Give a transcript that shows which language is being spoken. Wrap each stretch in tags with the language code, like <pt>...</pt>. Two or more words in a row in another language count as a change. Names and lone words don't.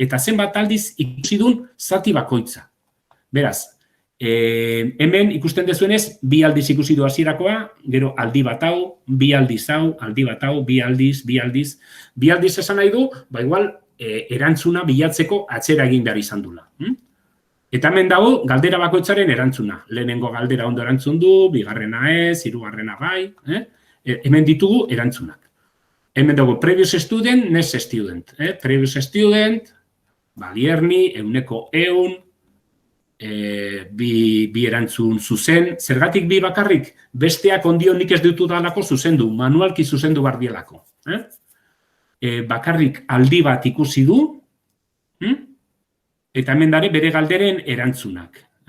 <eu>Eta zenbat aldiz ikusi duen zati bakoitza. Beraz, hemen ikusten dezuenez, 2 aldiz ikusi du hasierakoa, gero aldi bat hau, 2 aldiz hau, aldi bat hau, 2 aldiz, 2 aldiz. 2 aldiz esan nahi du, igual, erantzuna bilatzeko atzera egin behar izan dula. Eta hemen dago, galdera bakoitzaren erantzuna. Lehenengo galdera ondo erantzun du, bigarrena ez, hirugarrena bai. Hemen ditugu erantzunak. Hemen dago,</eu> <en>previous student, next student. Previous student,</en> <eu>balierni, 100, bi erantzun zuzen. Zergatik 2 bakarrik? Besteak ondio nik ez ditu dalako zuzendu, manualki zuzendu bardielako. Bakarrik aldi bat ikusi du, eta hemen dare bere galderen erantzunak.</eu>